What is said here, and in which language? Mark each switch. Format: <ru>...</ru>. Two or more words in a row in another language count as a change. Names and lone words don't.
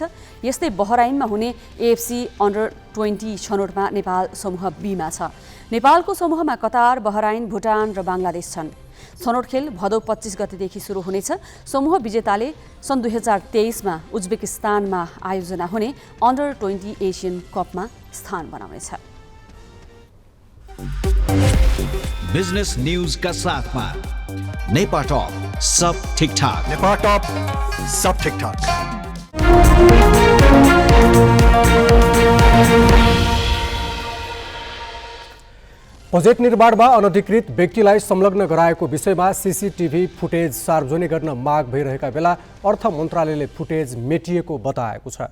<ne>यस्तै बहराइनमा हुने एएफसी अन्डर 20 छनौटमा नेपाल समूह बीमा छ। नेपालको समूहमा कतार, बहराइन, भुटान र बङ्गलादेश छन्। छनौट खेल भदौ 25 गतेदेखि सुरु हुनेछ। समूह विजेताले सन् 2023मा उज्बेकिस्तानमा आयोजना हुने अन्डर 20 एसियन कपमा स्थान बनाउनेछ।</ne> <en>business news</en> <hi>का साथ में नेपा टॉप सब ठीक ठाक। नेपा टॉप सब ठीक ठाक।</hi> <ne>बजेट निर्माणमा अनधिकृत व्यक्तिलाई संलग्न गराएको विषयमा सीसीटीभी फुटेज सार्वजनिक गर्न माग भइरहेका बेला अर्थ मन्त्रालयले फुटेज मेटिएको बताएको छ।</ne>